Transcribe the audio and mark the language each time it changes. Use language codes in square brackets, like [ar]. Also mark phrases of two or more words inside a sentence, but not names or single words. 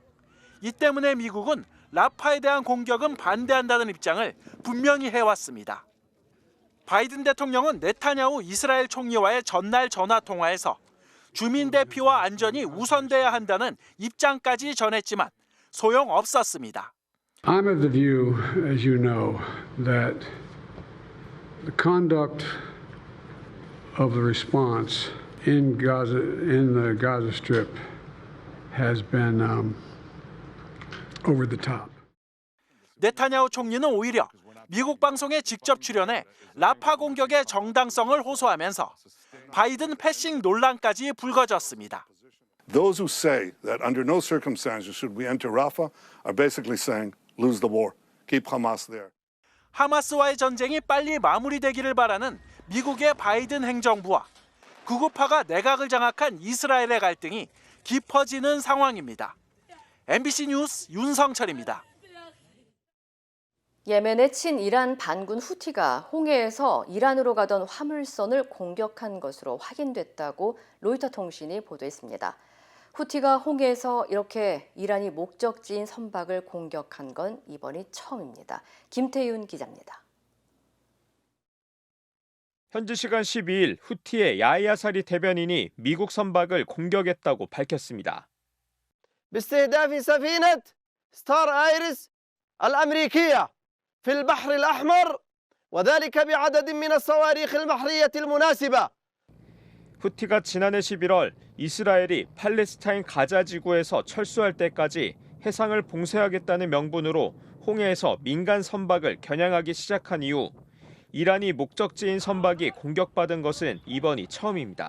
[ko] 이 때문에 미국은 라파에 대한 공격은 반대한다는 입장을 분명히 해왔습니다. 바이든 대통령은 네타냐후 이스라엘 총리와의 전날 전화 통화에서 주민 대피와 안전이 우선돼야 한다는 입장까지 전했지만 소용없었습니다. [en] I'm of the view, as you know, that the conduct of the response in the Gaza Strip has been over the top. [ko] 네타냐후 총리는 오히려 미국 방송에 직접 출연해 라파 공격의 정당성을 호소하면서 바이든 패싱 논란까지 불거졌습니다. [en] Those who say that under no circumstances should we enter Rafah are basically saying lose the war, keep Hamas there. [ko] 하마스와의 전쟁이 빨리 마무리되기를 바라는 미국의 바이든 행정부와 구구파가 내각을 장악한 이스라엘의 갈등이 깊어지는 상황입니다. MBC 뉴스 윤성철입니다. 예멘의 친이란 반군 후티가 홍해에서 이란으로 가던 화물선을 공격한 것으로 확인됐다고 로이터 통신이 보도했습니다. 후티가 홍해에서 이렇게 이란이 목적지인 선박을 공격한 건 이번이 처음입니다. 김태윤 기자입니다. 현지 시간 12일 후티의 야히야 사리 대변인이 미국 선박을 공격했다고 밝혔습니다. [ar] باستهداف سفينة ستار آيرس الأمريكية في البحر الأحمر وذلك بعدد من الصواريخ البحرية المناسبة. [ko] 후티가 지난해 11월 이스라엘이 팔레스타인 가자 지구에서 철수할 때까지 해상을 봉쇄하겠다는 명분으로 홍해에서 민간 선박을 겨냥하기 시작한 이후 이란이 목적지인 선박이 공격받은 것은 이번이 처음입니다.